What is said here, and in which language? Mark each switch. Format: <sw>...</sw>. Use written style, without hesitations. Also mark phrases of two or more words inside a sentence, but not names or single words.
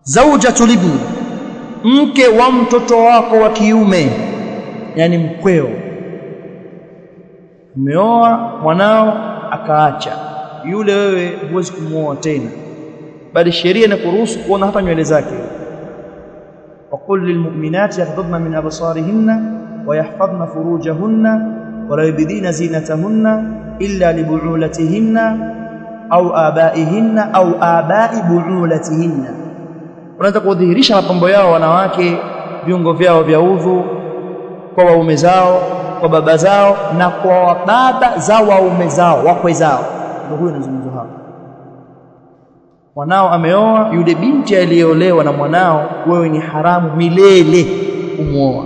<ar>زوجة الابن,</ar> <sw>mke wa mtoto wako wa kiume, yani mkweo. Umeoa mwanao akaacha, yule wewe huwezi kumuoa tena, bali sheria inakuruhusu kuona hata nywele zake.</sw> <ar>وقل للمؤمنات يغضضن من أبصارهن ويحفظن فروجهن ولا يبدين زينتهن إلا لبعولتهن أو آبائهن أو آباء بعولتهن.</ar> <sw>Unataka kudhihirisha mapambo yao wanawake, viungo vyao vya udhu kwa waume zao, kwa baba zao na kwa baba za waume zao, wakwe zao. Ndio huyo anazungumza hapa. Mwanao ameoa, yule binti aliyeolewa na mwanao, wewe ni haramu milele kumuoa.</sw>